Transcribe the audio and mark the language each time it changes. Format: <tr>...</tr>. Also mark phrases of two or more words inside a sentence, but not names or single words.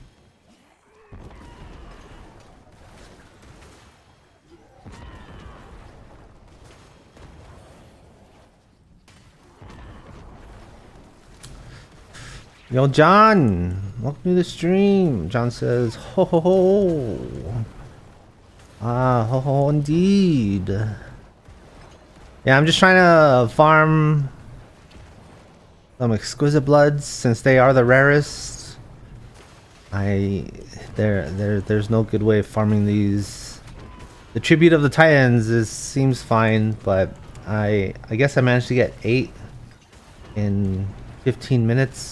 <en>Yo, John, welcome to the stream. John says, ho ho ho. Ah, ho ho, indeed. Yeah, I'm just trying to farm some exquisite bloods since they are the rarest. There's no good way of farming these. The tribute of the Titans seems fine, but I guess I managed to get 8 in 15 minutes.</en>